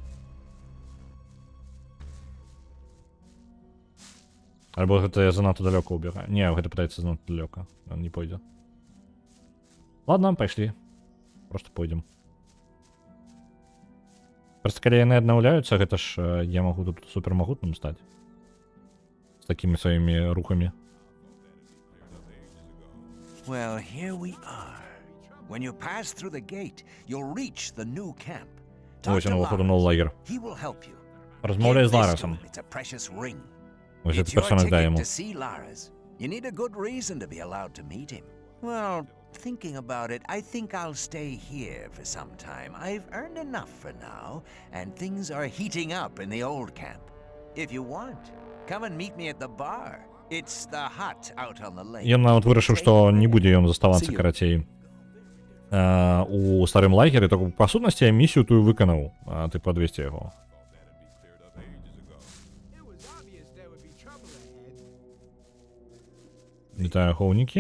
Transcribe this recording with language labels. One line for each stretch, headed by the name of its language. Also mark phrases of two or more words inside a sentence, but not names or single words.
Belarusian: Альбо гэта я занадта далёка ўбегаю. Не, гэта пытаецца занадта далёка. Ён не пойдзе. Ладно, пайшлі. Просто пойдзем. Просто калі яны аднаўляюцца, гэта ж я магу тут супермагутным стаць. З такімі сваімі рухамі.
English: Well, here we are. When you pass through the gate, you'll reach the new camp.
Belarusian: Ось ён выходу на лагер.
English: He will help you.
Belarusian: Размаўляй з Ларасом.
English: It's a precious ring.
Belarusian: Ось гэты персонаж дай яму.
English: To see Laras, you need a good reason to be allowed to meet him. Well, thinking about it, I think I'll stay here for some time. I've earned enough for now, and things are heating up in the old camp. If you want, come and meet me at the bar. It's the hut out on the lake.
Belarusian: Ён нават вырашыў, што не будзе ён заставацца карацей у старым лагеры, только па сутнасці я місію тую выканаў, а ты падвесці яго. Вітаю, ахоўнікі.